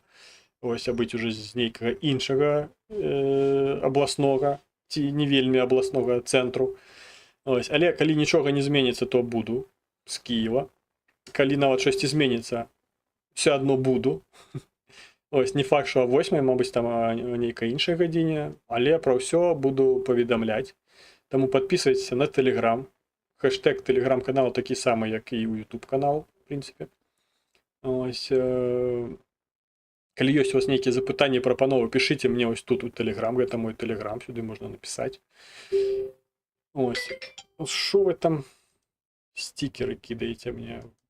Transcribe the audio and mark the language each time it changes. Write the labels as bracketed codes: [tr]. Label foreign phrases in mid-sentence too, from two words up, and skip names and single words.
[be] Ось, а быць уже з нейкага іншага абласнога ці не вельмі абласнога цэнтру. Ось, але калі нічога не зменіцца, то буду з Кіева. Калі нават штосьці зменіцца, все адно буду. Ось, не факт, што о 8, мабыць, там о нейкай іншай гадзіне, але пра ўсё буду паведамляць. Таму подписывайтесь на Telegram. Хэштег Telegram-каналу такі самы, як і ў YouTube канал, в прынцыпе. Ось, калі ёсць у вас нейкія запытанні, прапановы, пішыце мне ось тут у Telegram, гэта мой Telegram, сюды можна напісаць. Ось, што вы там стикеры кідаеце мне?